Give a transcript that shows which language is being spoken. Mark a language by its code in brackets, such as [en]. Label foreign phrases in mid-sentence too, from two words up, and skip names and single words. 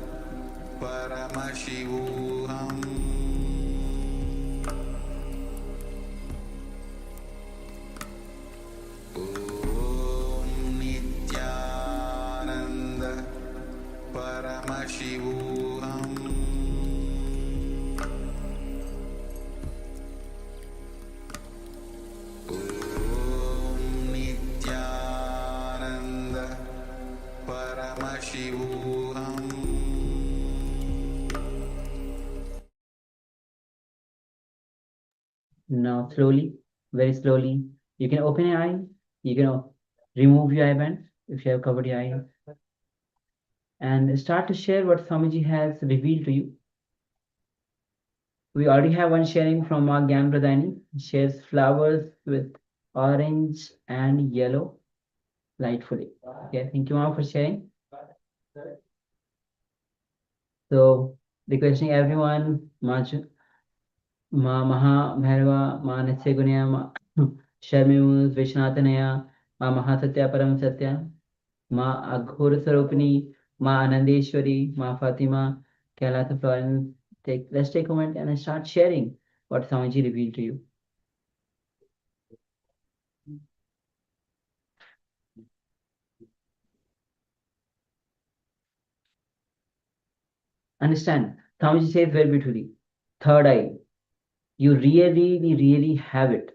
[sa] परमशिवोऽहम् ओम् नित्यानन्द परमशिवोऽहम् ओम् नित्यानन्द परमशिवोऽहम् [en] Now slowly, very slowly, you can open your eye, you can remove your eye band if you have covered your eye, and start to share what Swamiji has revealed to you. We already have one sharing from our Gyan Pradhani. Shares flowers with orange and yellow lightfully. Okay, thank you, Mom, for sharing. So, requesting everyone, Ma Maha Bhairava, Ma Nityagunya, Ma Sharmimus, Vishnatanaya, Ma Mahasatya Param Satya, Ma Aghor Sarupini, Ma Anandeshwari, Ma Fatima, KAILASA Florence. Let's take a moment and start sharing what Swamiji revealed to you. Understand, Swamiji says very beautifully, third eye, you really have it.